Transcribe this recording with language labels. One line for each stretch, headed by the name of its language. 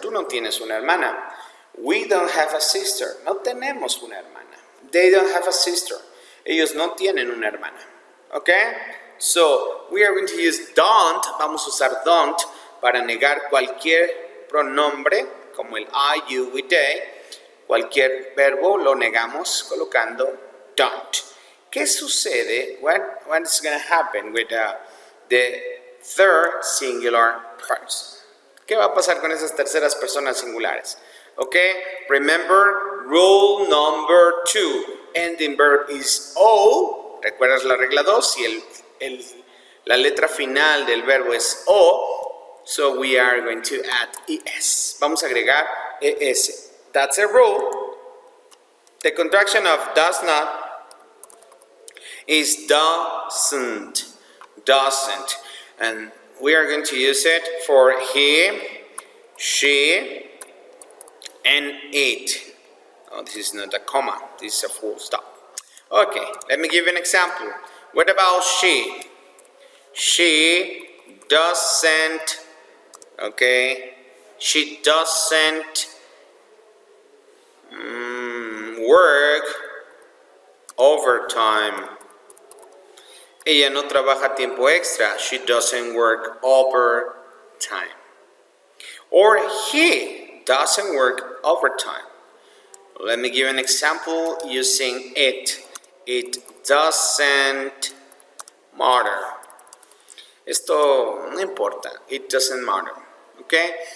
Spanish: Tú no tienes una hermana.
English: We don't have a sister.
Spanish: No tenemos una hermana.
English: They don't have a sister.
Spanish: Ellos no tienen una hermana.
English: Okay? So, we are going to use don't.
Spanish: Vamos a usar don't para negar cualquier pronombre como el I, you, we, they. Cualquier verbo lo negamos colocando don't. ¿Qué sucede?
English: What is going to happen with the third singular person?
Spanish: ¿Qué va a pasar con esas terceras personas singulares?
English: Okay, remember rule number 2. Ending verb is O.
Spanish: ¿Recuerdas la regla 2? Si la letra final del verbo es O,
English: so we are going to add ES.
Spanish: Vamos a agregar ES.
English: That's a rule. The contraction of does not is doesn't. Doesn't. And we are going to use it for he, she, and it. Oh, this is not a comma. This is a full stop. Okay, let me give you an example. What about she? She doesn't, okay, she doesn't work overtime.
Spanish: Ella no trabaja tiempo extra.
English: She doesn't work overtime. Or he doesn't work overtime. Let me give an example using it. It doesn't matter.
Spanish: Esto no importa.
English: It doesn't matter. Okay?